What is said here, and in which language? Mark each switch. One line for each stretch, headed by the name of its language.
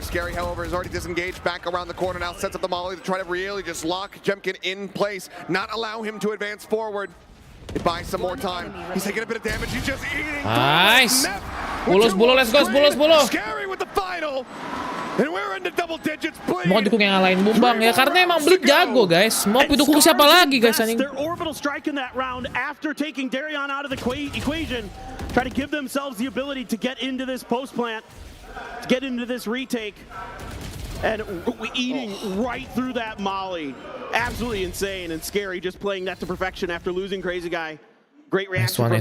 English: Scary, however, is already disengaged. Back around the corner now, sets up the molly to try to really just lock Jemkin in place, not allow him to advance forward. It buys some more time. He's taking a bit of damage. He's just eating. Nice. Bulos, let's go, bulos. Scary with the final. And we're into double digits.
Indonesian: Mau dukung yang lain bang ya, karena emang Bleed jago guys. Mau dukung siapa lagi guys anjing.
English: Their orbital strike in that round after taking Darian out of the equation. Try to give themselves the ability to get into this post plant, to get into this retake. And eating right through that molly. Absolutely insane, and Scary just playing that to perfection after losing Crazy Guy. Great reaction from him.